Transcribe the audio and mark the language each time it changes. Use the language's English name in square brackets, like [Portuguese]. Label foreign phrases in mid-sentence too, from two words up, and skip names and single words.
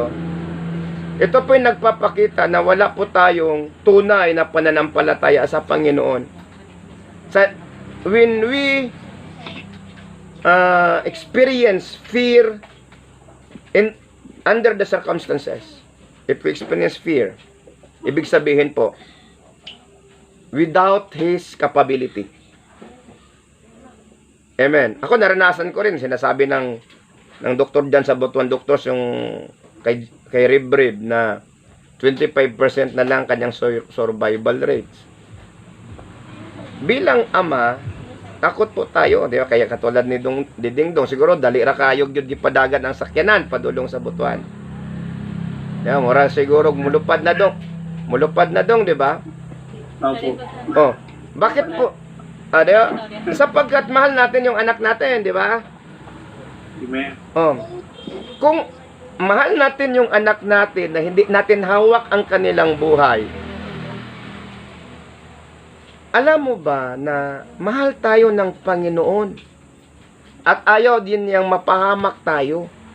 [Filipino] Ito po yung nagpapakita na wala po tayong tunay na pananampalataya sa Panginoon. [English] When we experience fear under the circumstances, if we experience fear, [Filipino] ibig sabihin po, [English] without His capability. [Filipino] Amen. Ako naranasan ko rin, sinasabi ng doktor dyan sa Butuan Doctors, yung kay Rib na 25% na lang kanyang [English] survival rates. [Filipino] Bilang ama, takot po tayo, di ba? Kaya katulad ni [Cebuano] Ding Dong, siguro dali ra kayog gyud gipadagan ang sakyanan padulong sa Butuan. [Filipino] Di ba? [Cebuano] Mura siguro mulupad na dong, [Filipino] di ba? Opo. Oh, bakit po? Di ba? Sapagkat mahal natin yung anak natin, di ba? Amen. Oh. Kung mahal natin yung anak natin na hindi natin hawak ang kanilang buhay, alam mo ba na mahal tayo ng Panginoon at ayaw din niyang mapahamak tayo?